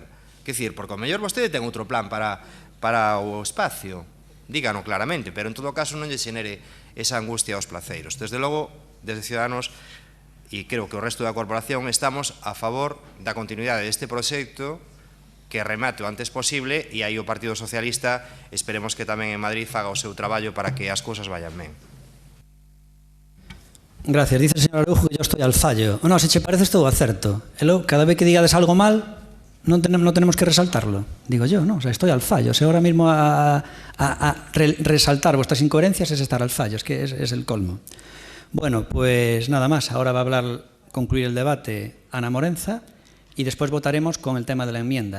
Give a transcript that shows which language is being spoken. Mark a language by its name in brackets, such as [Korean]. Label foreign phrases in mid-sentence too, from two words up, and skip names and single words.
[Galician] Que dicir, porque o mellor vostede ten outro plan para o espacio, dígano claramente, pero en todo caso non lle xenere esa angustia aos placeiros. Desde logo, desde Ciudadanos, e creo que o resto da corporación, estamos a favor da continuidade deste proxecto que remate o antes posible e aí o Partido Socialista esperemos que tamén en Madrid faga o seu traballo para que as cousas vayan ben. [Spanish] Gracias. Dice el señor Araujo que yo estoy al fallo. No, [Galician] se che parece estou acerto. Cada vez que digades algo mal, [Spanish] non tenemos que resaltarlo. Digo yo, no, o sea, estoy al fallo. O sea, ahora mismo a resaltar vuestras incoherencias es estar al fallo, es que es el colmo. Bueno, pues nada más. Ahora va a concluir el debate Ana Morenza y después votaremos con el tema de la enmienda.